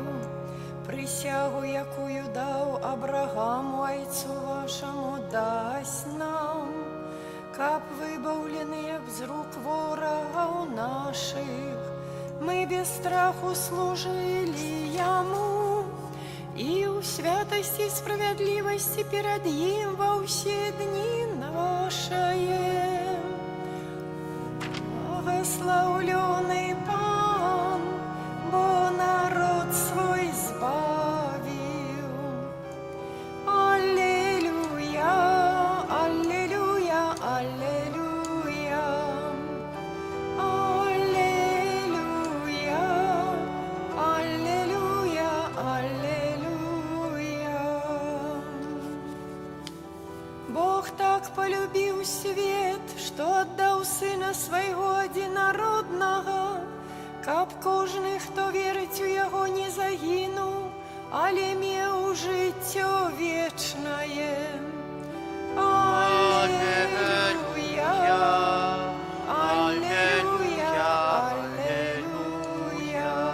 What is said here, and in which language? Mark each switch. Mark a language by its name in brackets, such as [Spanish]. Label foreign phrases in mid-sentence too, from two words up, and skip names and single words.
[Belarusian] Прысягу, якую даў Абрагаму, айцу вашаму, дасць нам, каб выбаўленыя з рук ворагаў нашых, мы без страху служылі яму і ў святасці і справядлівасці перад ім ва ўсе дні нашае. Благословленный Пан, бо народ свой збавіў. Аллилуйя, аллилуйя, аллилуйя. Аллилуйя, аллилуйя, аллилуйя. Бог так полюбіў свет, што аддаў Сына свайго адзінароднага, каб кожны, хто верыць у яго, не загінуў, але меў жыццё вечнае. Аллилуйя, аллилуйя, аллилуйя.